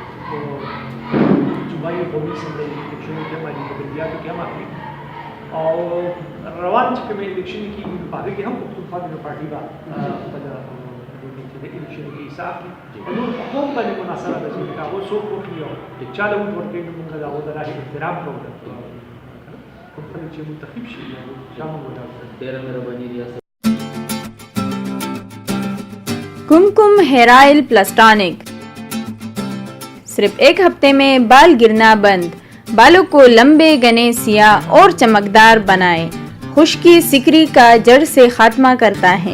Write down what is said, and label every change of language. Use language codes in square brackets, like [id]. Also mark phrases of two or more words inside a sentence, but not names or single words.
[ps] صوبایي قومي اسمبلۍ الیکشنو کې باندې په بلدیاتو کې هم اخلي او روان چې کومې الیکشن کېږي نو په هغې کې هم پښتونخوا کمیونسټ پارټي به خپله د الیکشن کې حصه اخلي او نور په قوم باندې منحصره ده چې هغه څوک وکړي او چا له ووټ ورکوي نو موږ د هغو د رایې احترام کوو کوم خلک چې منتخب شي چا موږ ورکوو. ډېره مهرباني ریاست. [ur] कुमकुम हेयर ऑयल प्लास्टॉनिक صرف ایک ہفتے میں بال گرنا بند، بالوں کو لمبے گھنے سیاہ اور چمکدار بنائے، خشکی سکری کا جڑ سے خاتمہ کرتا ہے.